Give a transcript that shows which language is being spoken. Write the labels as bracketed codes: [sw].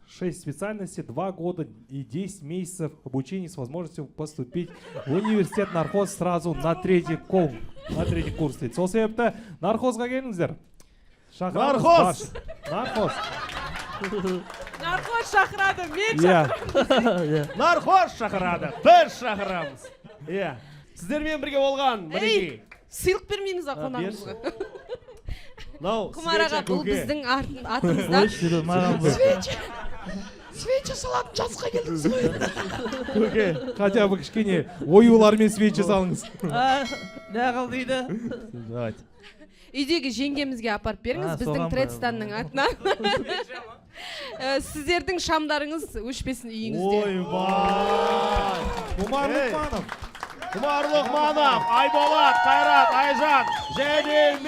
[ru] 6 специальностей, 2 года и 10 месяцев обучения с возможностью поступить в университет нархоз сразу на третий курс. [kk] Дейді. Сол себепті нархозға келіңіздер. Шақырамыз Нархоз! барша. Нархоз. Нархоз шақырады, мен Иә. нархоз шақырады біз шақырамыз иә сіздермен бірге болған мінекей сыйлық бермейміз ба қонағымызға? мынау Құмар аға, [ru] свеча [kk] бұл көке біздің атымызда. маған бұл Свеча салатын жасқа келдіңіз ғой. көке Хотя бы кішкене оюлармен свечи салыңыз. не қыл дейді [ru] давайте [kk] Үйдегі жеңгемізге апарып беріңіз, біздің соған ба? Тредстанның атынан. Сіздердің шамдарыңыз өшпесін үйіңізде. ойбай Құмар Ей. Лұқманов. Құмар Лұқманов Айболат Қайрат Айжан және